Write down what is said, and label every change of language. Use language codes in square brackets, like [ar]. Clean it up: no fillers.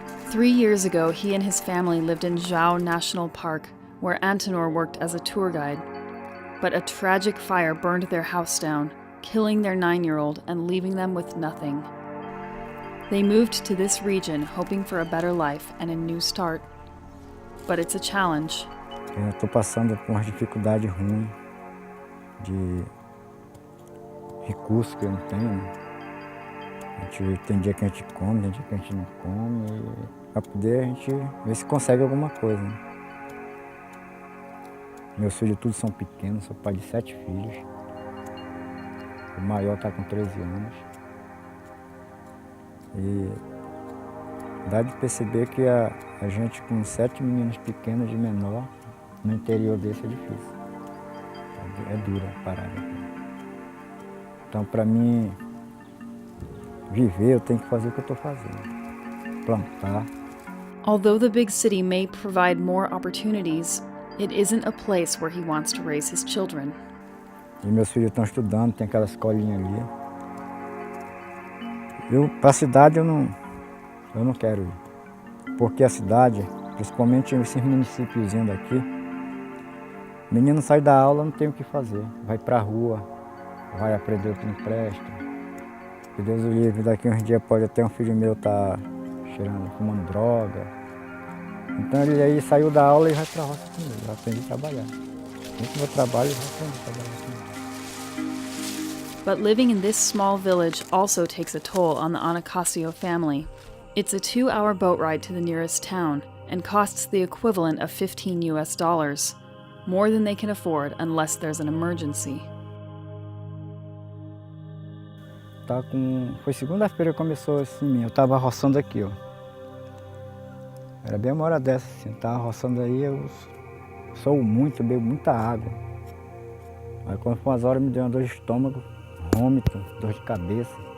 [en] 3 years ago, he and his family lived in Zhao National Park, where Antenor worked as a tour guide. But a tragic fire burned their house down, killing their 9-year-old and leaving them with nothing. They moved to this region hoping for a better life and a new start. But it's a challenge. [pt] Eu estou passando por uma dificuldade ruim de recursos que eu não tenho. Tem dia que a gente come, tem dia que a gente não come, para poder a gente ver se consegue alguma coisa. Meus filhos todos são pequenos, sou pai de 7 filhos. O maior está com 13 anos. E dá de perceber que a gente com 7 meninos pequenos de menor, no interior desse é difícil. É dura a parada. Então, para mim viver, eu tenho que fazer o que eu estou fazendo. Plantar. [en] Although the big city may provide more opportunities, it isn't a place where he wants to raise his children. [pt] E meus filhos estão estudando, tem aquela escolinha ali. Para a cidade eu não quero ir. Porque a cidade, principalmente esses municípiozinhos daqui, o menino sai da aula, não tem o que fazer. Vai para a rua, vai aprender o que não presta. Que Deus o livre, daqui uns dias pode até um filho meu estar fumando droga. Então ele aí saiu da aula e vai para a roça comigo, vai aprender a trabalhar. No meu trabalho, vai aprender a trabalhar comigo. [en] But living in this small village also takes a toll on the Anacasio family. It's a 2-hour boat ride to the nearest town and costs the equivalent of $15 US, more than they can afford unless there's an emergency. [pt] Foi segunda-feira que começou assim, eu estava roçando aqui, ó. Era bem uma hora dessa, assim, estava roçando aí, eu sou muito, bebo muita água. Aí quando foi umas horas me deu uma dor de estômago, vômito, dor de cabeça.